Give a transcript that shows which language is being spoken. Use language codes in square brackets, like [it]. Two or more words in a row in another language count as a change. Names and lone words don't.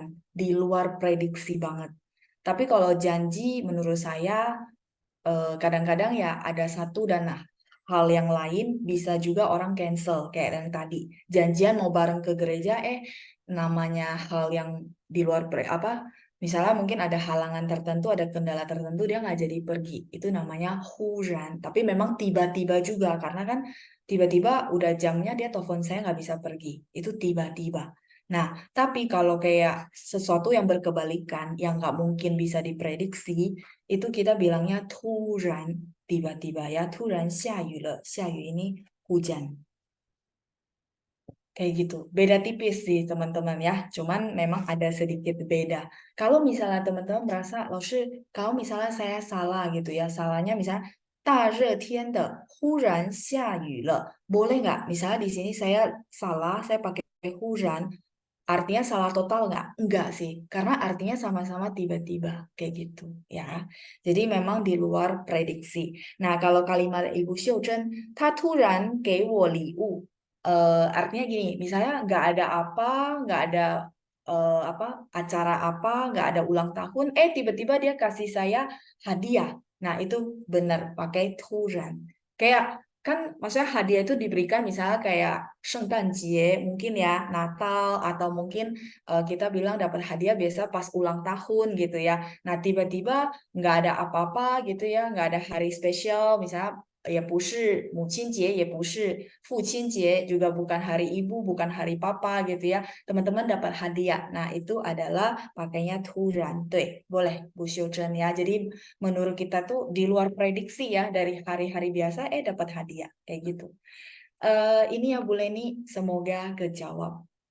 [id] Di luar prediksi banget. Tapi kalau janji menurut saya kadang-kadang ya ada satu dan hal yang lain bisa juga orang cancel kayak yang tadi janjian mau bareng ke gereja namanya hal yang di luar apa misalnya mungkin ada halangan tertentu ada kendala tertentu dia nggak jadi pergi itu namanya hujan tapi memang tiba-tiba juga karena kan tiba-tiba udah jamnya dia telepon saya nggak bisa pergi itu tiba-tiba. Nah, tapi kalau kayak sesuatu yang berkebalikan, yang nggak mungkin bisa diprediksi, itu kita bilangnya 突然, tiba-tiba ya, [zh] 突然下雨了, 下雨 [id] ini hujan. Kayak gitu. Beda tipis sih teman-teman ya. Cuman memang ada sedikit beda. Kalau misalnya teman-teman merasa, kalau misalnya saya salah gitu ya, salahnya misalnya [zh] 大热天的忽然下雨了. [id] Boleh nggak? Misalnya di sini saya salah, saya pakai 忽然, artinya salah total nggak? Enggak sih, karena artinya sama-sama tiba-tiba kayak gitu ya. Jadi memang di luar prediksi. Nah, kalau kalimat Ibu Xiuzhen, [zh] 他突然给我礼物. [id] Artinya gini, misalnya nggak ada apa, nggak ada apa acara apa, nggak ada ulang tahun, tiba-tiba dia kasih saya hadiah. Nah, itu benar pakai 突然. Kayak kan maksudnya hadiah itu diberikan misalnya kayak 圣诞节 mungkin ya Natal atau mungkin kita bilang dapat hadiah biasa pas ulang tahun gitu ya. Nah tiba-tiba nggak ada apa-apa gitu ya nggak ada hari spesial misalnya ya [zh] 不是母亲节，也不是父亲节， [id] juga bukan hari ibu, bukan hari papa gitu ya. Teman-teman dapat hadiah. Nah, itu adalah pakainya Turan. Tuh, boleh Bu Syucen ya. Jadi menurut kita tuh di luar prediksi ya dari hari-hari biasa dapat hadiah kayak gitu. Ini ya Bu Leni, semoga kejawab.